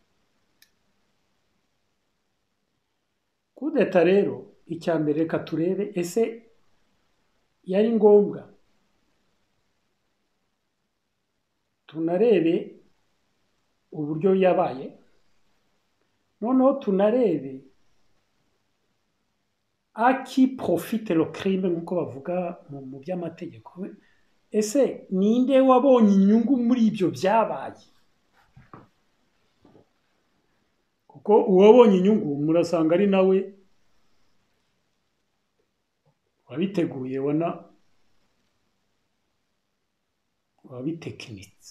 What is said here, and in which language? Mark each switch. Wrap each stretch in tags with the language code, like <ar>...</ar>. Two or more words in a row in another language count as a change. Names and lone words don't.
<rw>Kudeta rero, icya mbere reka turebe ese yari ngombwa, tunarebe uburyo yabaye, noneho tunarebe aki</rw> <fr>profite le crime</fr> <rw>nk'uko bavuga mu by'amategeko. Ese ninde wabonye inyungu muri ibyo byabaye? Kuko uwabonye inyungu murasanga ari nawe wabiteguye, wabitekinitse.</rw>